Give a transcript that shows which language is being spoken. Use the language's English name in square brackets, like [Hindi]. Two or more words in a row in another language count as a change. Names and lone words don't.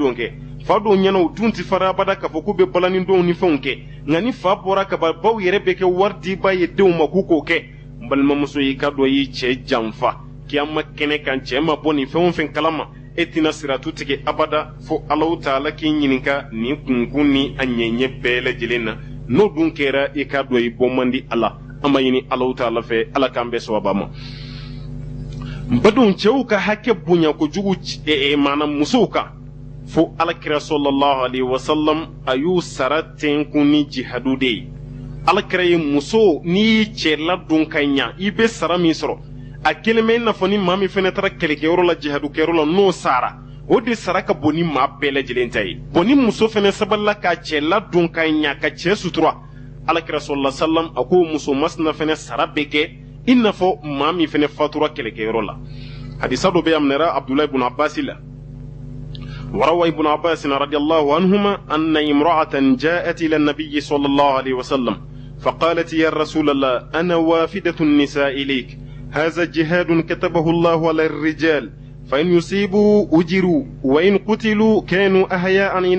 [Bambara] dɔnkɛ fa dɔw ɲɛna u denw tɛ fariya abada k'a fɔ k'u bɛ balani dɔw ni fɛnw kɛ nka ni fa bɔra ka ban baw yɛrɛ bɛ kɛ wari diba ye denw ma k'u k'o kɛ n balimamuso y'i ka dɔ y'i cɛ janfa kiyama kɛnɛ kan cɛ ma bɔ nin fɛn o fɛn kalama e tɛna siratu tigɛ abada fo Alahu Taala k'i ɲininka nin kunkun ni a ɲɛɲɛ bɛɛ lajɛlen na n'o dun kɛra i ka dɔ i bɔ man di Ala an b'a ɲini Alahu Taala fɛ Ala k'an bɛɛ sababa ma badenw cɛw ka hakɛ bonya kojugu maana musow kan fo Alakira [Arabic] صلى الله عليه وسلم [Bambara] a y'u sara tɛnkun ni jihadu de ye Alakira ye muso n'i y'i cɛ ladon ka ɲa i bɛ sara min sɔrɔ a kelen bɛ i n'a fɔ ni maa min fana taara kɛlɛkɛyɔrɔ la jihadukɛyɔrɔ la n'o sara o de sara ka bon ni maa bɛɛ lajɛlen ta ye bon ni muso fana sabalila k'a cɛ ladon ka ɲa ka cɛ sutura Alakira [Arabic] صلى الله عليه وسلم [Bambara] a ko muso masina fana sara bɛ kɛ i n'a fɔ maa min fana fatura kɛlɛkɛyɔrɔ la hadisa dɔ bɛ aminɛra Abdulahi ibn Abbas la [Arabic] وروى ابن عباس رضي الله عنهما أن امرأة جاءت إلى النبي صلى الله عليه وسلم فقالت يا رسول الله أنا وافدة النساء إليك هذا جهاد كتبه الله على الرجال فإن يصيبوا أجروا وإن قتلوا كانوا أحياء عند